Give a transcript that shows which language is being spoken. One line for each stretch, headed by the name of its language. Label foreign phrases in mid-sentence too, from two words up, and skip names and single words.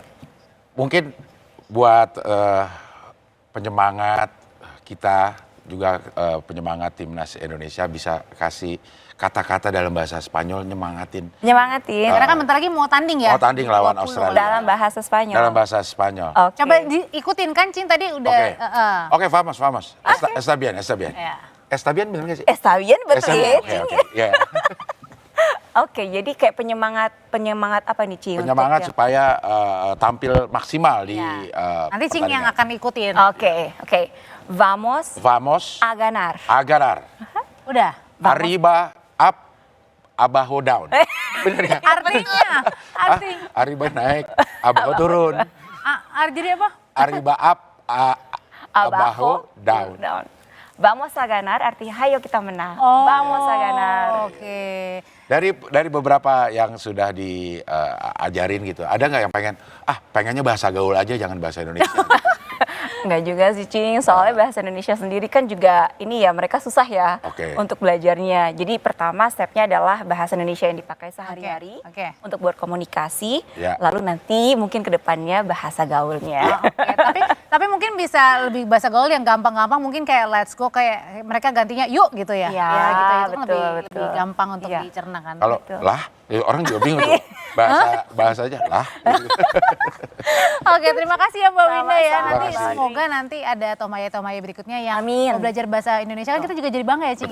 Indonesian: Mungkin buat penyemangat kita juga penyemangat timnas Indonesia bisa kasih kata-kata dalam bahasa Spanyol nyemangatin. Nyemangatin. Karena kan bentar lagi mau tanding ya. Mau tanding lawan 20. Australia. Dalam bahasa Spanyol. Dalam bahasa Spanyol. Oke. Coba diikutin kan Cin tadi udah. Oke,
Spanish: vamos. Está bien.
Indonesian: Ya.
Spanish: Está bien
Indonesian: bener nggak sih?
Spanish: Está bien,
Indonesian: betul ya. Oke. Ya. Oke, jadi kayak penyemangat apa nih, Ci? Penyemangat untuk supaya tampil maksimal di Nanti Cing yang pertandingan. akan ikutin. Oke.
Spanish: Vamos Vamos a ganar. a ganar.
Indonesian: Udah.
Spanish: Arriba, up, abajo, down.
Indonesian: Bener ya? Artinya. Arriba naik, abajo turun. Jadi apa?
Spanish: Arriba up, abajo, down. Vamos a ganar
Indonesian: artinya hayo kita menang. Oh,
Spanish: Vamos a ganar.
Indonesian: Oke. Dari beberapa yang sudah diajarin gitu, ada nggak yang pengennya bahasa gaul aja, jangan bahasa Indonesia? Enggak juga sih Cing, soalnya bahasa Indonesia sendiri kan juga ini ya mereka susah ya Oke. untuk belajarnya. Jadi pertama stepnya adalah bahasa Indonesia yang dipakai sehari-hari Oke. untuk berkomunikasi. Ya. Lalu nanti mungkin kedepannya bahasa gaulnya. Oke, tapi mungkin bisa lebih bahasa gaul yang gampang-gampang, mungkin kayak
English: let's go,
Indonesian: kayak mereka gantinya yuk gitu ya. Iya, Ya, gitu ya. Itu kan betul, lebih betul. gampang untuk Iya. dicerna kan. Kalau lah, ya orang juga bingung tuh. Bahasa aja lah. Oke, terima kasih ya Mbak Winda ya. Sama-sama. Nanti Terima kasih. semoga nanti ada tomaya-tomaya berikutnya yang Amin. mau belajar bahasa Indonesia, kan kita juga jadi bangga ya, Cing.